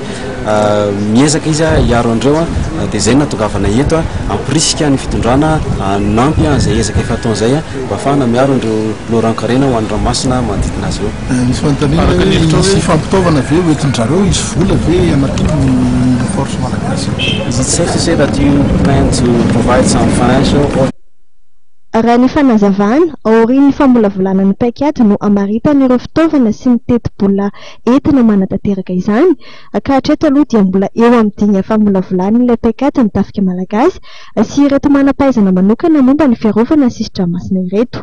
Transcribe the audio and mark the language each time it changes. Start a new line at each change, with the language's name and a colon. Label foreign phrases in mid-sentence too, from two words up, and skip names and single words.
Malagasy: Miezaka izy hiaro an'ireo dia izay natongavana eto ampirisika ny fitondrana nampy izay ezaka efa atao izay mba ahafahana miaro an'ireo loran-karena ho an'ny ranomasina manodidina azy eo. Misy fanontaniana sy fampitaovana ve hoentin-drareo izy vola ve anampiany force malagasy?
English: Is it safe to say that you plan to provide some financial or
Malagasy: raha ny fanazavana aorian'ny famolavolana ny paikady no amaritan'ireo fitaovana sy ny teti-bola entina manatanteraka izany ka hatreto aloha dia mbola eo amin'ny dingana famolavolana ilay paikady ny tafika malagasy sy ireto manam-pahaizana manokana momba ny fiarovana ny sisin-dranomasina ireto.